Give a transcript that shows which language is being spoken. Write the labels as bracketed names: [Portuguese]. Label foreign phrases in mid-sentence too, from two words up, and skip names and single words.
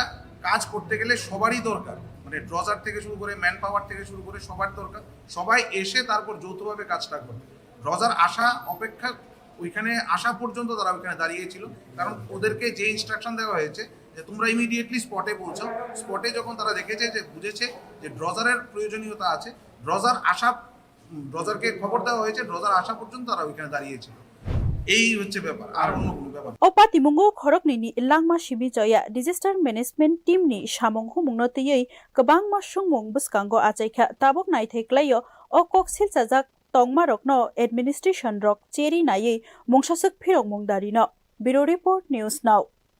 [Bangla] কাজ করতে গেলে সবারই দরকার মানে ড্রজার থেকে শুরু করে [English] man power [Bangla] থেকে শুরু করে সবার দরকার সবাই এসে তারপর যৌথভাবে কাজটা করবে ড্রজার আসা অপেক্ষা ওইখানে আসা পর্যন্ত তারা ওইখানে দাঁড়িয়েছিল কারণ ওদেরকে যে ইনস্ট্রাকশন দেওয়া হয়েছে যে তোমরা ইমিডিয়েটলি স্পটে পৌঁছাও স্পটে যখন তারা দেখেছে যে বুঝেছে যে ড্রজারের প্রয়োজনীয়তা আছে ড্রজারকে খবর দেওয়া হয়েছে ড্রজার আসা পর্যন্ত তারা ওইখানে দাঁড়িয়েছিল এই হচ্ছে ব্যাপার আর অন্য কোনো ব্যাপার [Kok Borok] Opatimunggo Khorokni ni Langma Shibi Joya [English] Disaster Management Team [Kok Borok] ni Shamung Humungno Tiyei Kabangma Shungmung Buskango Achaika Tabok Naithaiklayo O Kok Silchajak Tongma Rokno Administration Rok Cheri Naye Mungshasuk Phirok Mungdarino [English] Bureau Report News Now